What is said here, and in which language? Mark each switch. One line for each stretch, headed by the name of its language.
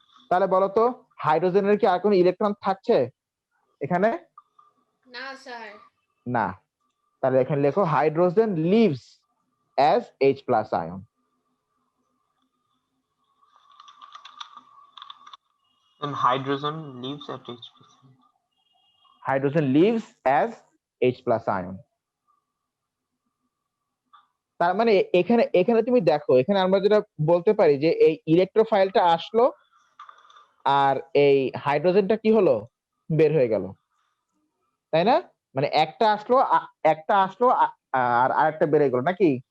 Bangla: তাহলে বলো তো হাইড্রোজেনের কি আর কোনো ইলেকট্রন থাকছে এখানে? না স্যার। না, তাহলে এখানে লেখো hydrogen leaves
English: as H+ ion. and hydrogen leaves at H+. Hydrogen leaves as H+ ion.
Bangla: তার মানে এখানে এখানে তুমি দেখো, এখানে আমরা যেটা বলতে পারি যে এই ইলেকট্রোফাইলটা আসলো আর এই হাইড্রোজেনটা কি হলো, বের হয়ে গেল, তাই না? মানে একটা আসলো আর আরেকটা বেড়ে গেল নাকি?